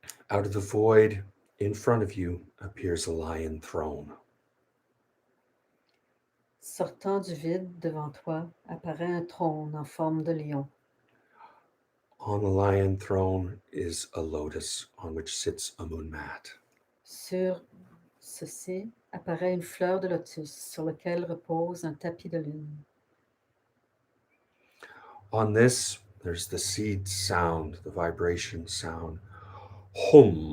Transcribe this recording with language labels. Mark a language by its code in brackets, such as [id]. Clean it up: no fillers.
[en] out of the void in front of you appears a lion throne. [fr] sortant du vide devant toi, apparaît un trône en forme de lion. [en] On the lion throne is a lotus on which sits a moon mat. [fr] Sur ceci apparaît une fleur de lotus sur laquelle repose un tapis de lune. [en] On this, there's the seed sound, the vibration sound. Hum.